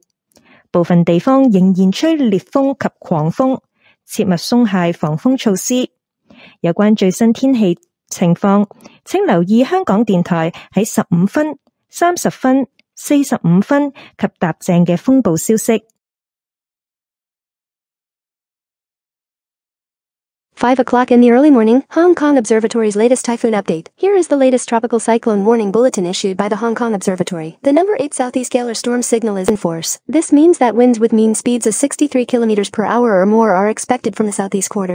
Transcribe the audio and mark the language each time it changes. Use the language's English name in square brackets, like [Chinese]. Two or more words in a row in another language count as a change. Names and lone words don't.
[Cantonese] 部分地方仍然吹烈風及狂風，切勿鬆懈防風措施。有關最新天氣情況，請留意香港電台喺15分、30分、45分及踏正嘅風暴消息。 [English] 5 o'clock in the early morning, Hong Kong Observatory's latest typhoon update. Here is the latest tropical cyclone warning bulletin issued by the Hong Kong Observatory. The number 8 southeast scalar storm signal is in force. This means that winds with mean speeds of 63 kilometers per hour or more are expected from the southeast quarter.